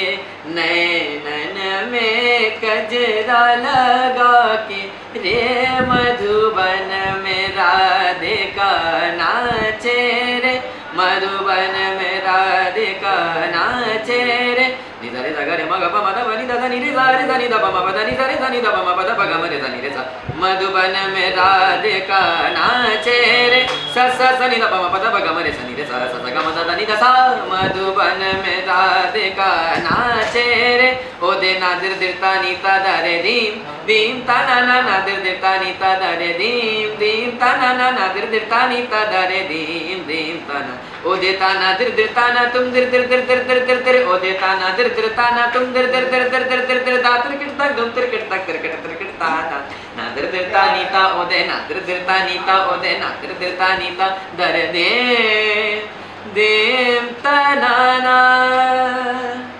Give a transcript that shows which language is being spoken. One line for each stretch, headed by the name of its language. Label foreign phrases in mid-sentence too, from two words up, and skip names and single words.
Hindi: नैनन में कजरा लगा के रे, मधुबन में राधिका नाचे रे, मधुबन में राधिका नाचे रे, निधरे सगरे मग प मद बनि द नि रे सा रे सा नि द प म प द नि सा रे सा नि द प म प द प ग म रे सा नि रे सा, मधुबन में राधिका नाचे रे, स स स नि द प म प द प ग म रे सा नि रे सा स स ग म द द नि द सा, मधुबन में राधिका नाचे रे, ओ दे नादिर दिरता नि ता द रे दीम दीम ता ना ना नादिर दिरता नि ता द रे दीम दीम ता ना ना नादिर दिरता नि ता द रे दीम दीम ता ना, ओ दे ता ना दिर दिरता ना तुम दिर दिर दिर दिर दिर दिर दिर, ओ दे ता ना दिर दिरता ना तुम दिर दिर दिर दिर दिर दिर दिर, दा तिरकिट तक दुम तिरकिट तक तिरकिट तिरकिट ता ता, ना दिर दिरता नीता ओ दे ना दिर दिरता नीता ओ दे ना दिर दिरता नीता, दर दे देम ता ना ना।